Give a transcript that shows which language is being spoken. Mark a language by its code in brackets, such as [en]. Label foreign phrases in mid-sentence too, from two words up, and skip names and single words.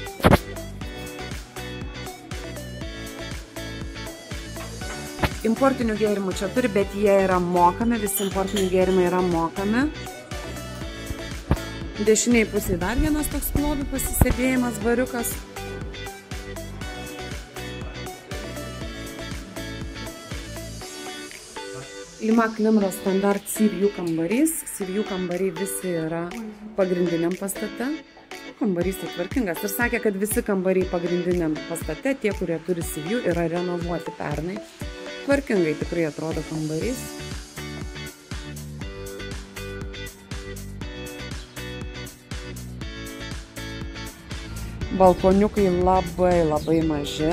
[lt] Importinių gėrimų čia turi, bet jie yra mokami, visi importiniai gėrimai yra mokami. Dešiniai pusėje dar vienas toks lobių pasisėdėjimas, bariukas. Limak Limra standart Sea-View kambarys. Sea-View kambariai visi yra pagrindiniam pastate. Kambarys tai tvarkingas. Ir sakė, kad visi kambariai pagrindiniam pastate, tie, kurie turi Sea-View, yra renovuoti pernai. Tvarkingai tikrai atrodo kambarys. Balkoniukai labai maži.